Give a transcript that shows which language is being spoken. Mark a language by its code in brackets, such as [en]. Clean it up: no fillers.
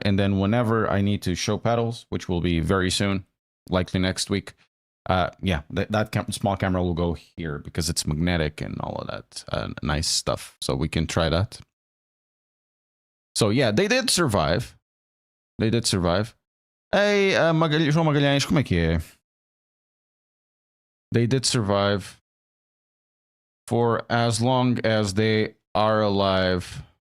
[en] And then whenever I need to show pedals, which will be very soon, likely next week, that small camera will go here because it's magnetic and all of that nice stuff. So we can try that. So yeah, they did survive. They did survive. [pt] Hey, João Magalhães, como é que é? [en] They did survive for as long as they are alive.